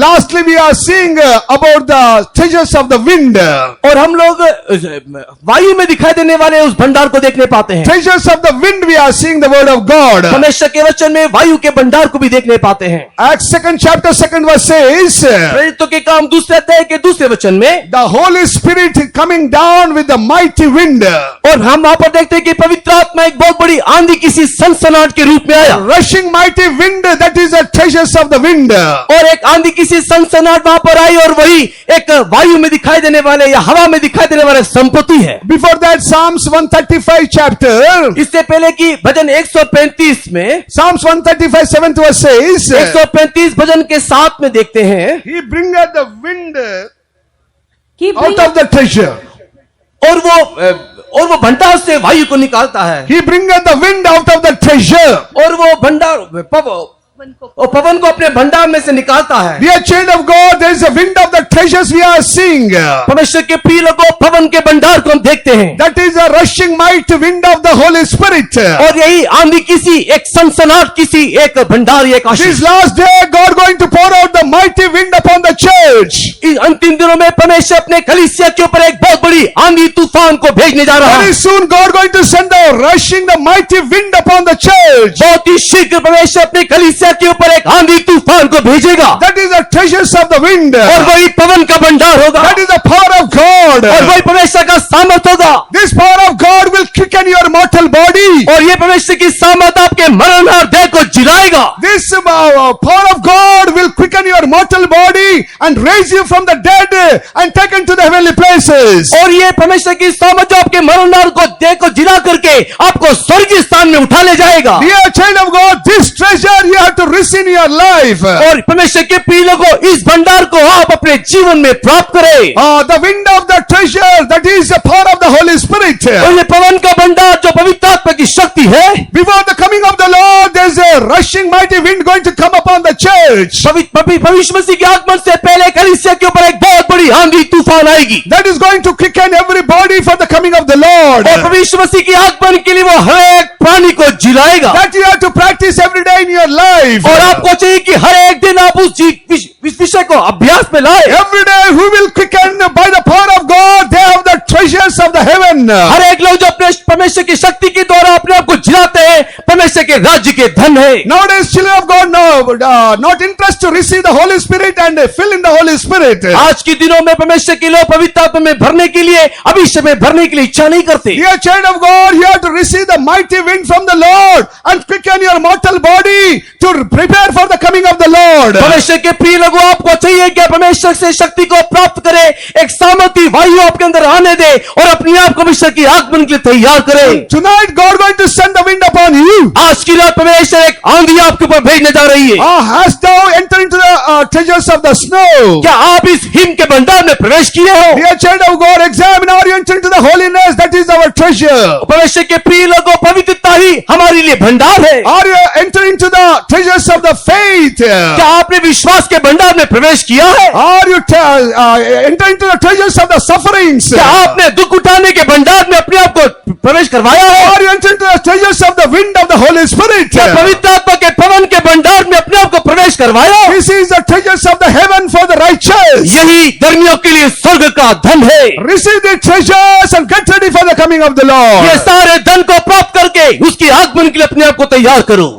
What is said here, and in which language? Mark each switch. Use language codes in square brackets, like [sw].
[en] Lastly, we are seeing about the treasures of the wind. [hi] और हम लोग वायु में दिखाई देने वाले उस भंडार को देखने पाते हैं। [en] Treasures of the wind, we are seeing the word of God. [hi] परमेश्वर के वचन में वायु के भंडार को भी देखने पाते हैं। [en] Acts 2nd chapter 2nd verse says, [hi] प्रेरितों के काम दूसरे अध्याय के दूसरे वचन में [en] the Holy Spirit coming down with the mighty wind, [hi] और हम वहां पर देखते हैं कि पवित्र आत्मा एक बहुत बड़ी आंधी किसी सनसनाहट के रूप में आया। [en] rushing mighty wind, that is the treasures of the wind. [hi] और एक आंधी किसी सनसनाहट वहां पर आई और वही एक वायु में दिखाई देने वाले या हवा में दिखाई देने वाले संपत्ति है। [en] Before that, Psalms 135 chapter, [hi] इससे पहले कि भजन 135 में [en] Psalms 135 7th verse says, [hi] 135 भजन के 7 में देखते हैं, [en] he bringeth the wind He out bringeth of the treasure. [hi] और वो भंडार से वायु को निकालता है, [en] He bringeth the wind out of the treasure. [hi] और वो भंडार और पवन को अपने भंडार में से निकालता है। [en] Dear child of God, there is a wind of the treasures we are seeing. [hi] परमेश्वर के प्रिय लोगों, पवन के भंडार को हम देखते हैं। [en] That is a rushing might wind of the Holy Spirit. [hi] और यही आंधी किसी एक सनसनाहट किसी एक भंडार एक [en] This [hi] Ashish. [en] last day, God going to pour out the mighty wind upon the church. [hi] इस अंतिम दिनों में परमेश्वर अपने कलीसिया के ऊपर एक बहुत बड़ी आंधी तूफान को भेजने जा रहा है। [en] Very soon, God going to send the rushing the mighty wind upon the church. [hi] बहुत ही शीघ्र परमेश्वर अपने कलीसिया के ऊपर एक आंधी तूफान को भेजेगा, [en] That is the treasures of the wind. [hi] और वही पवन का भंडार होगा, [en] That is the power of God. [hi] और वही परमेश्वर का सामर्थ होगा। [en] This power of God will quicken your mortal body. [hi] और ये परमेश्वर की सामर्थ आपके मरणहार देह को जिलाएगा। [en] This power of God will quicken your mortal body and raise you from the dead and taken to the heavenly places. [hi] और ये परमेश्वर की सामर्थ जो आपके मरणहार को देह को जिला करके आपको स्वर्गीय स्थान में उठा ले जाएगा। [en] Dear child of God, this treasure you have to receive in your life. [hi] और परमेश्वर के प्रिय लोगों, इस भंडार को आप अपने जीवन में प्राप्त करें। [en] The wind of the treasure, that is the power of the Holy Spirit. [hi] और ये पवन का भंडार जो पवित्र आत्मा की शक्ति है, [en] Before the coming of the Lord, there is a rushing mighty wind going to come upon the church. [hi] भविष्य मसीह के आगमन से पहले कलीसिया के ऊपर एक बहुत बड़ी आंधी तूफान आएगी। [en] That is going to quicken everybody for the coming of the Lord. [hi] और भविष्य मसीह के आगमन के लिए वो हर एक प्राणी को जिलाएगा। [en] That you have to practice every day in your life. [hi] और आपको चाहिए कि हर एक दिन आप उस विषय को अभ्यास में लाए। [en] Every day who will quicken by the power of God, they have the treasures of the heaven. [hi] हर एक लोग जो अपने परमेश्वर की शक्ति के द्वारा अपने आप को जिलाते हैं, परमेश्वर के राज्य के धन है। [en] Nowadays, children of God not interested to receive the Holy Spirit and fill in the Holy Spirit. [hi] आज के दिनों में परमेश्वर के लोग पवित्र आत्मा में भरने के लिए, अभिषेक में भरने के लिए इच्छा नहीं करते। [en] Dear child of God, you have to receive the mighty wind from the Lord and quicken your mortal body to prepare for the coming of the Lord. [hi] परमेश्वर के प्रिय लोगों, आपको चाहिए कि परमेश्वर से शक्ति को प्राप्त करें, एक सामर्थी वायु आपके अंदर आने दे और अपने आप को परमेश्वर की आगमन के लिए तैयार करें। [en] Tonight, God going to send the wind upon you. [hi] आज की रात परमेश्वर एक आंधी आपके ऊपर भेजने जा रही है। [en] Hast thou entered into the treasures of the snow? [hi] क्या आप इस हिम के भंडार में प्रवेश किए हो? [en] Dear child of God, examine, are you entering into the holiness? That is our treasure. [hi] परमेश्वर के प्रिय लोगों, पवित्रता ही हमारे लिए भंडार है। [en] Are you entering into the treasures of the faith? [hi] क्या आपने विश्वास के भंडार में प्रवेश किया है? [en] Are you entering into the treasures of the sufferings? [hi] क्या आपने दुख उठाने के भंडार में अपने आप को प्रवेश करवाया है? [en] Are you entering into the treasures of the wind of the Holy Spirit? [hi] क्या पवित्र आत्मा के पवन के भंडार में अपने आप को प्रवेश करवाया? [en] This is the treasures of the heaven for the righteous. [hi] यही धर्मियों के लिए स्वर्ग का धन है। [en] Receive the treasures and get ready for the coming of the Lord. [hi] ये सारे धन को प्राप्त करके उसकी आगमन के लिए अपने आप को तैयार करो।